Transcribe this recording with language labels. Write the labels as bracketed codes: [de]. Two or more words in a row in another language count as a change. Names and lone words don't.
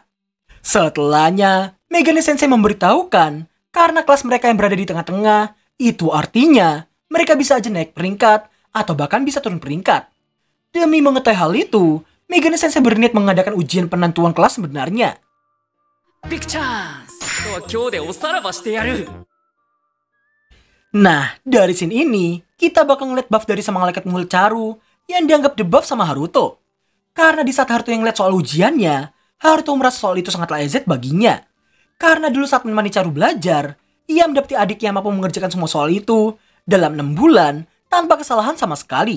[id] Setelahnya, Megane Sensei memberitahukan karena kelas mereka yang berada di tengah-tengah, itu artinya mereka bisa aja naik peringkat atau bahkan bisa turun peringkat. Demi mengetahui hal itu, Megane Sensei berniat mengadakan ujian penentuan kelas sebenarnya. [en] Big chance. [ja] 今日でおさらばしてやる. [id] Nah, dari scene ini, kita bakal ngeliat buff dari sama malaikat mungil Charu yang dianggap debuff sama Haruto. Karena di saat Haruto yang ngeliat soal ujiannya, Haruto merasa soal itu sangatlah EZ baginya. Karena dulu saat menemani Charu belajar, ia mendapati adik yang mampu mengerjakan semua soal itu dalam 6 bulan tanpa kesalahan sama sekali.